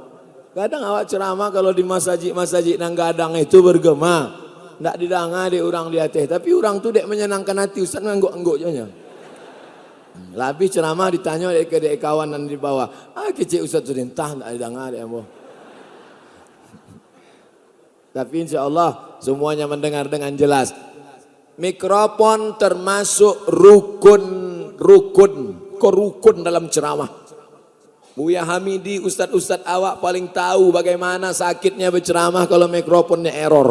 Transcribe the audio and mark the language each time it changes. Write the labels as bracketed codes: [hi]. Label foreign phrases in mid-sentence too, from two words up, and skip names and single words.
[min] Kadang awak ceramah kalau di masjid nang gadang itu bergema. Ndak didanga di orang di atas, tapi orang tu dek menyenangkan hati ustaz ngangguk-angguk nya. Lebih ceramah ditanya dek ke kawan nan di bawah. Kecil ustaz tu entah ndak didanga dek ambo. [id] Tapi insyaallah semuanya mendengar dengan jelas. Mikrofon termasuk rukun dalam ceramah. Buya Hamidi, ustad-ustad awak paling tahu bagaimana sakitnya berceramah kalau mikrofonnya error.